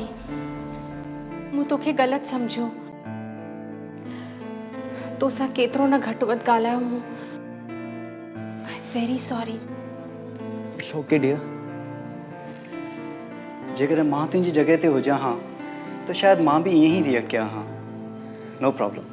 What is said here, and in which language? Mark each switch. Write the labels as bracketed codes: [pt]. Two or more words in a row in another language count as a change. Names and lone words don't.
[sd] मूं तोखे ग़लति समझो। तोसां केतिरो न घटि वधि ॻाल्हायो मूं। [en] I am very sorry. It's okay dear. [sd] जेकॾहिं मां तुंहिंजी जॻह ते हुजां हा त शायदि मां बि ईअं ई रिएक्ट कयां हा। [en] no problem.